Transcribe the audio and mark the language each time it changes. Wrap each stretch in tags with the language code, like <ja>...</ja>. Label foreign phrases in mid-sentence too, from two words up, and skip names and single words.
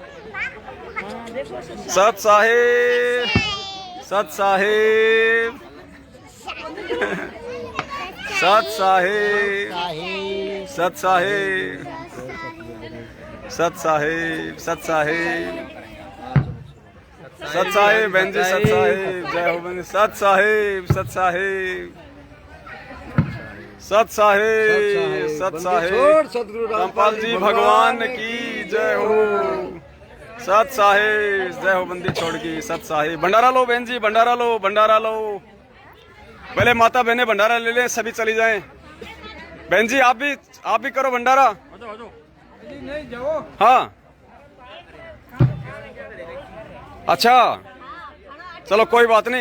<hi>सत साहेब सत साहेब सत साहेब सत साहेब सत साहेब सत साहेब सत साहेब बहन जी, सत साहेब जय हो बंदी। सत साहेब सत साहेब सत साहेब सत साहेब रामपाल जी भगवान की जय हो। सत साहेब जय हो बंदी छोड़ की। सत साहेब भंडारा लो बहन जी, भंडारा लो, भंडारा लो। पहले माता बहनें भंडारा ले लें, सभी चली जाएं। बहन जी आप भी करो भंडारा। हाँ अच्छा चलो कोई बात नहीं।</hi>